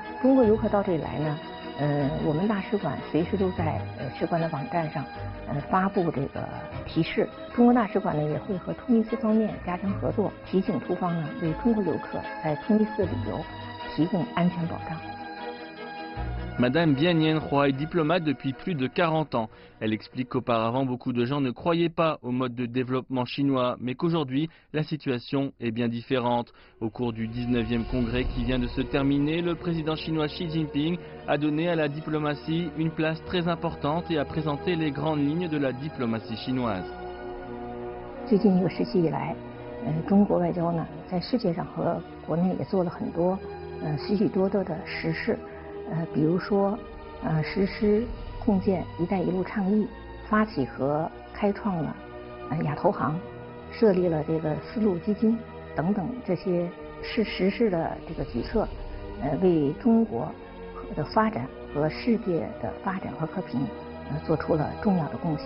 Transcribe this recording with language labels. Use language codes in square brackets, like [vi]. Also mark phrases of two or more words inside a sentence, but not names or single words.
[zh] 中国游客到这里来呢，我们大使馆随时都在使馆的网站上发布这个提示。中国大使馆呢也会和突尼斯方面加强合作，提醒突方呢为中国游客在突尼斯的旅游提供安全保障。 [fr] Madame Bien Yen Roy est diplomate depuis plus de 40 ans. Elle explique qu'auparavant, beaucoup de gens ne croyaient pas au mode de développement chinois, mais qu'aujourd'hui, la situation est bien différente. Au cours du 19e congrès qui vient de se terminer, le président chinois Xi Jinping a donné à la diplomatie une place très importante et a présenté les grandes lignes de la diplomatie chinoise. [zh] 最近一个时期以来，中国外交呢，在世界上和国内也做了很多许许多多的实事。比如说，实施共建“一带一路”倡议，发起和开创了亚投行，设立了这个丝路基金等等，这些是实施的这个举措，为中国的发展和世界的发展和和平做出了重要的贡献。